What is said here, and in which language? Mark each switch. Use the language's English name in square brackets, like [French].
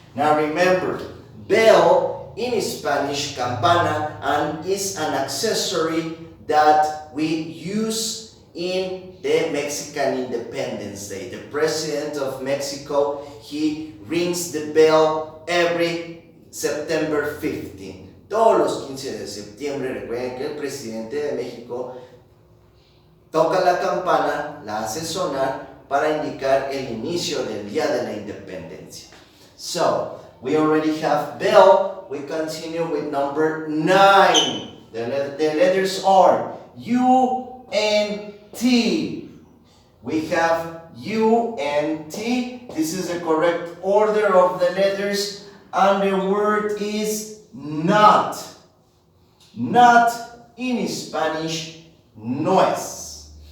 [English] Now remember, bell in Spanish, campana, and is an accessory that we use in the Mexican Independence Day. The President of Mexico, he rings the bell every September 15. [Spanish] Todos los 15 de septiembre, recuerden que el presidente de México toca la campana, la hace sonar para indicar el inicio del Día de la Independencia. [English] So, we already have bell. We continue with number 9. The letters are U, N, T. We have U, N, T. This is the correct order of the letters. And the word is not. Not in Spanish, nuez.